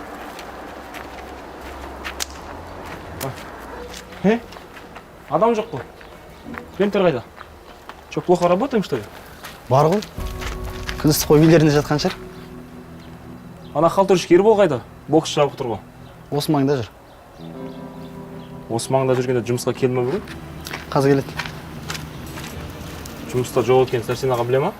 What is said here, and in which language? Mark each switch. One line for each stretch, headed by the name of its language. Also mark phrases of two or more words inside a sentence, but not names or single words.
Kazakh: Адам жоқ қой. Принтер қайда?
Russian: Че, плохо работаем, что ли?
Kazakh: Бар ғой. Күндіз қой үйлерінде жатқан шығар. Ана халтурщик Ербол қайда? Бокс жабық тұр ғой. Осы маңда жүр. Осы маңда жүргенде жұмысқа келме бүгін? Қазір келеді. Жұмыста жоқ екен Сәрсен аға біле ма?